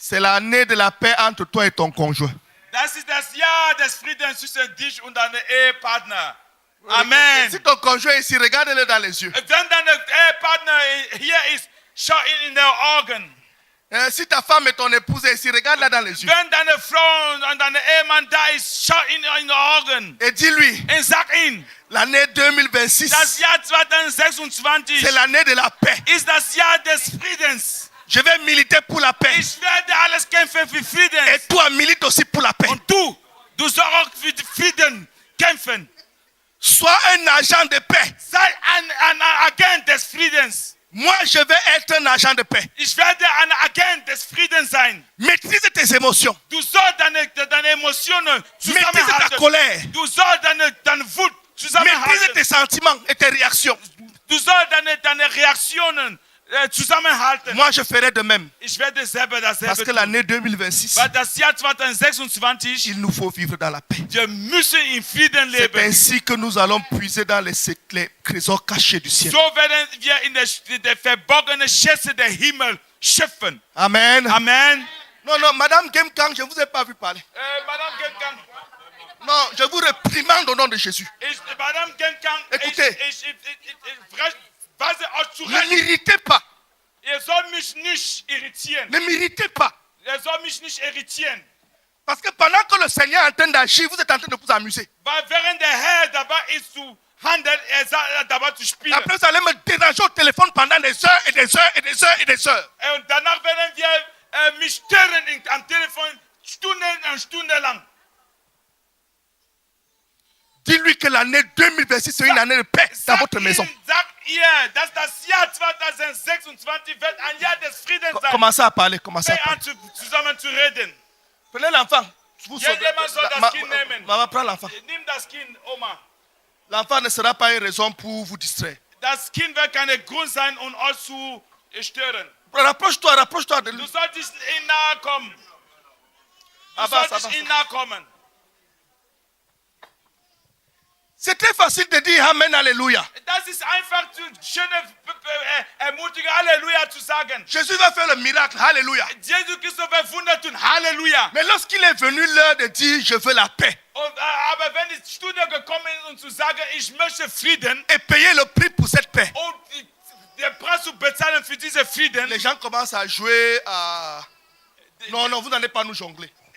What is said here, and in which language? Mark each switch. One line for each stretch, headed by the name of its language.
French: c'est l'année de la paix entre toi et ton conjoint.
German: das ist das Jahr des Friedens zwischen dich und deinem Ehepartner. Amen.
French: Si ton conjoint est ici, regarde-le dans les yeux.
German: Wenn dein Ehepartner hier ist, schau ihn in die Augen.
French: Si ta femme et ton épouse est ici, regarde-la dans les yeux.
German: Wenn deine Frau und dein Ehemann da ist, schau ihn in die Augen.
French: Et dis-lui,
German: Und sag ihm,
French: l'année 2026,
German: das Jahr 2026
French: c'est l'année de la paix.
German: ist das Jahr des Friedens.
French: Je vais militer pour la paix.
German: Ich werde alles kämpfen für Frieden.
French: Et toi, milite aussi pour la paix.
German: Und du sollst auch für den Frieden kämpfen.
French: Sois un agent de paix.
German: Sei ein Agent des Friedens.
French: Moi, je vais être un agent de paix.
German: Ich werde ein Agent des Friedens sein.
French: Maîtrise tes émotions.
German: Du sollst deine Emotionen
French: Maîtrise ta
German: zusammenhalten.
French: colère.
German: Du sollst deine Wut
French: Maîtrise
German: zusammenhalten.
French: tes sentiments et tes réactions.
German: Du sollst deine Reaktionen zusammenhalten.
French: Moi, je ferai de même.
German: Ich werde selber
French: Parce
German: dasselbe
French: que
German: tun.
French: l'année 2026,
German: Weil das Jahr 2026,
French: il nous faut vivre dans la paix.
German: wir müssen in Frieden
French: C'est
German: leben.
French: ainsi que nous allons puiser dans les trésors cachés du ciel.
German: So werden wir in der verborgenen Schätze der Himmel schöpfen. Amen. Amen.
French: Non, Madame Gemkang, je ne vous ai pas vu parler. Madame Genkan, Non, je vous réprimande au nom de Jésus. Madame Genkan, Écoutez.
German: weise euch
French: Ne
German: zurecht.
French: m'irritez pas.
German: Ihr sollt mich nicht irritieren.
French: Ne m'irritez pas.
German: Ihr sollt mich nicht irritieren.
French: Parce que pendant que le Seigneur est en train d'agir, vous êtes en train de vous amuser.
German: Weil während der Herr dabei ist zu handeln, dabei zu spielen.
French: Après, vous allez me déranger au téléphone pendant des heures et des heures et des heures et des heures.
German: Und danach werden wir mich stören am Telefon Stunden und Stunden lang.
French: Dis-lui que l'année 2026 c'est une année de paix dans votre maison.
German: Sagt ihr, dass das Jahr 2026 wird ein Jahr des Friedens sein.
French: Commencez à parler, commencez à
German: Fang
French: parler.
German: an zusammen zu reden.
French: Prenez l'enfant. Vous
German: Jedermann soll das Kind nehmen.
French: Maman, prends l'enfant.
German: Nimm das Kind, Oma.
French: L'enfant ne sera pas une raison pour vous distraire.
German: Das Kind wird keine Grund sein, um euch zu stören.
French: Rapproche-toi de lui.
German: Du solltest ihm nahe kommen. Du Abbas, solltest Abbas. ihm nahe kommen.
French: C'est très facile de dire Amen, Alléluia.
German: Das ist einfach zu schöne Ermutigung, Halleluja zu sagen.
French: Jésus va faire le miracle, Alléluia.
German: Jesus Christus wird Wunder tun, Halleluja.
French: Mais lorsqu'il est venu l'heure de dire je veux la paix
German: Aber wenn die Stunde gekommen ist, um zu sagen, ich möchte Frieden
French: et payer le prix pour cette paix,
German: und den Preis zu bezahlen für diesen Frieden,
French: les gens commencent à jouer à... Non, non, vous n'allez pas nous jongler.